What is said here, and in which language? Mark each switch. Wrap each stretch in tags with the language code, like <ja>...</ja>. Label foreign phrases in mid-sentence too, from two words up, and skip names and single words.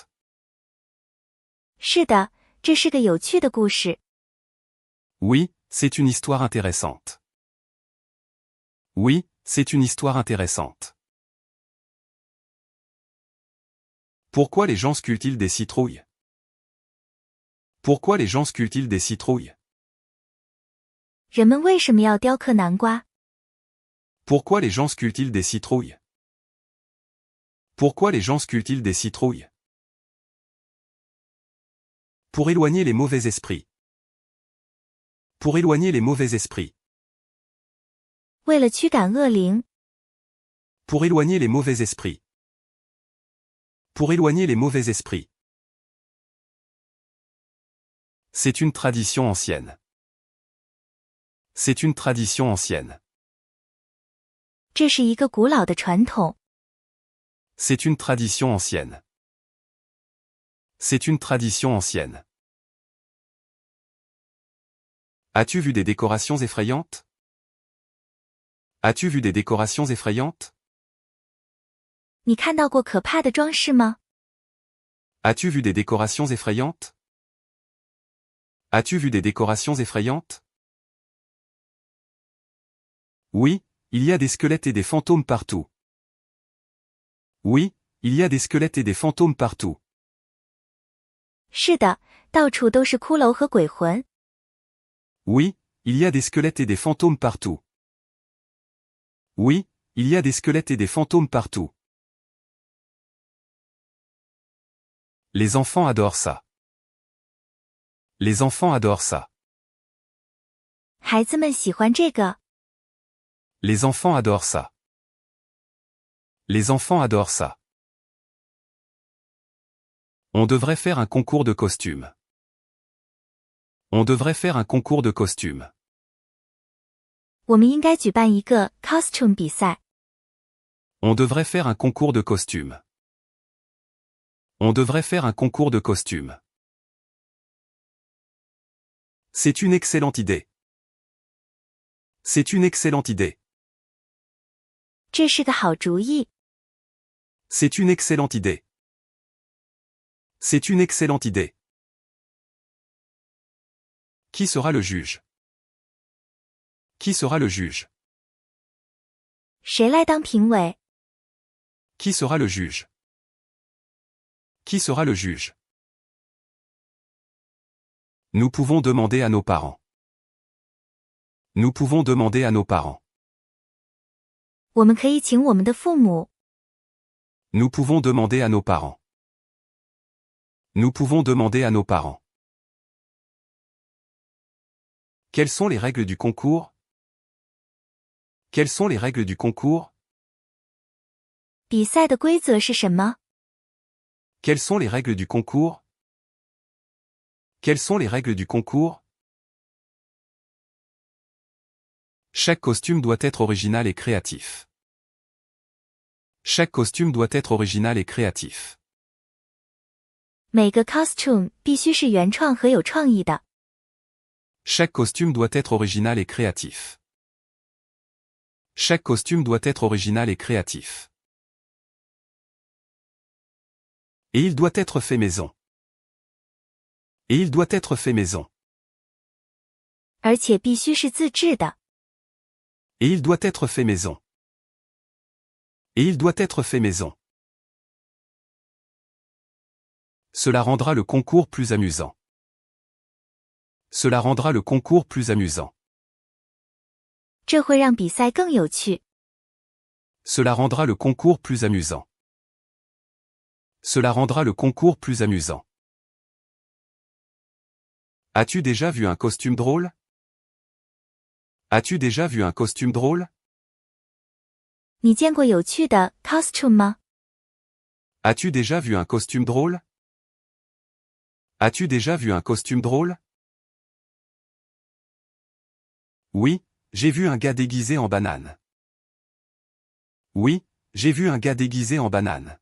<zh>是的，这是个有趣的故事。</zh> <fr>Oui, c'est une histoire intéressante. Oui, c'est une histoire intéressante. Pourquoi les gens sculptent-ils des citrouilles? Pourquoi les gens sculptent-ils des citrouilles?</fr> <zh>人们为什么要雕刻南瓜？</zh> <fr>Pourquoi les gens sculptent-ils des citrouilles? Pourquoi les gens sculptent-ils des citrouilles? Pour éloigner les mauvais esprits. Pour éloigner les mauvais esprits.</fr> <zh>为了驱赶恶灵，</zh> <fr>Pour éloigner les mauvais esprits. Pour éloigner les mauvais esprits. C'est une tradition ancienne. C'est une tradition ancienne.</fr> <zh>这是一个古老的传统。</zh> <fr>C'est une tradition ancienne. C'est une tradition ancienne. As-tu vu des décorations effrayantes? As-tu vu des décorations effrayantes?</fr> <zh>你看到过可怕的装饰吗？</zh> <fr>As-tu vu des décorations effrayantes? As-tu vu des décorations effrayantes? Oui, il y a des squelettes et des fantômes partout. Oui, il y a des squelettes et des fantômes partout.</fr> <zh>是的，到处都是骷髅和鬼魂。</zh> <fr>Oui, il y a des squelettes et des fantômes partout. Oui, il y a des squelettes et des fantômes partout. Les enfants adorent ça. Les enfants adorent ça.</fr> <zh>孩子们喜欢这个。</zh> <fr>Les enfants adorent ça. Les enfants adorent ça. On devrait faire un concours de costumes. On devrait faire un concours de costumes.</fr> <zh>我们应该举办一个 costume 比赛。</zh> <fr>On devrait faire un concours de costumes. On devrait faire un concours de costumes. C'est une excellente idée. C'est une excellente idée.</fr> <zh>这是个好主意。</zh> <fr>C'est une excellente idée. C'est une excellente idée. Qui sera le juge? Qui sera le juge?</fr> <zh>谁来当评委？</zh> <fr>Qui sera le juge? Qui sera le juge? Nous pouvons demander à nos parents. Nous pouvons demander à nos parents.</fr> <zh>我们可以请我们的父母。</zh> <fr>Nous pouvons demander à nos parents. Nous pouvons demander à nos parents. Quelles sont les règles du concours? Quelles sont les règles du concours?</fr> <zh>比赛的规则是什么？</zh> <fr>Quelles sont les règles du concours? Quelles sont les règles du concours? Chaque costume doit être original et créatif. Chaque costume doit être original et créatif.</fr> <zh>每个 costume 必须是原创和有创意的。</zh> <fr>Chaque costume doit être original et créatif. Chaque costume doit être original et créatif. Et il doit être fait maison. Et il doit être fait maison.</fr> <zh>而且必须是自制的。</zh> <fr>Et il doit être fait maison. Et il doit être fait maison. Cela rendra le concours plus amusant. Cela rendra le concours plus amusant.</fr> <zh>这会让比赛更有趣。</zh> <fr>Cela rendra le concours plus amusant. Cela rendra le concours plus amusant. As-tu déjà vu un costume drôle? As-tu déjà vu un costume drôle?</fr> <zh>你见过有趣的 costume 吗？</zh> <fr>As-tu déjà vu un costume drôle? As-tu déjà vu un costume drôle? Oui, j'ai vu un gars déguisé en banane. Oui, j'ai vu un gars déguisé en banane.</fr>